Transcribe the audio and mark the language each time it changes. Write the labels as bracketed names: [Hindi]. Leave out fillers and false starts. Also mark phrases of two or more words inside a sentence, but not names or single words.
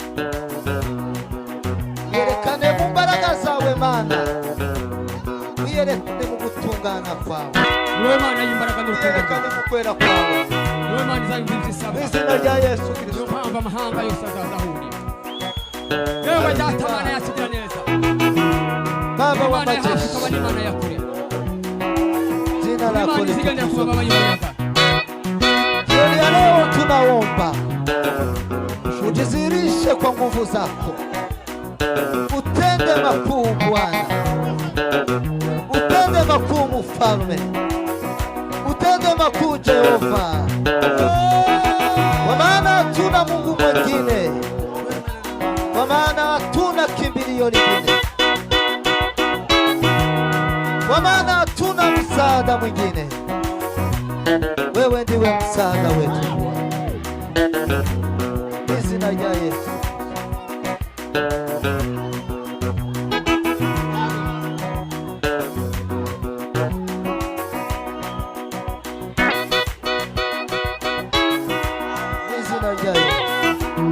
[Kinyarwanda] Yerekane mu mbaraga zawe Mana, wiyerekane mu gutungana kwawe, niwe Mana y'imbaraga n'urukundo, yerekane mu kwera kwawe, niwe Mana izabimvira isaba. mu izina rya Yesu Kristo. Mpamvu amahanga yose azazahurira. Yewe data Mana yakigira neza, [Swahili] Baba wa [Kinyarwanda] Imana yahafi [Swahili] majeshi, [Kinyarwanda] ikaba n'Imana ya kure, [Swahili] jina lako [Kinyarwanda] Imana izigendera ku mababa y'umuyaga. [Swahili] jioni ya leo tunaomba ujizirishe kwa nguvu zako, utende makuu Bwana, utende makuu Mfalme, utende makuu Jehova, kwa maana hatuna Mungu mwingine, kwa maana hatuna kimbilio lingine, kwa maana hatuna msaada mwingine. Wewe ndiwe msaada wetu, [Kinyarwanda] izina rya Yesu. Izina rya Yesu.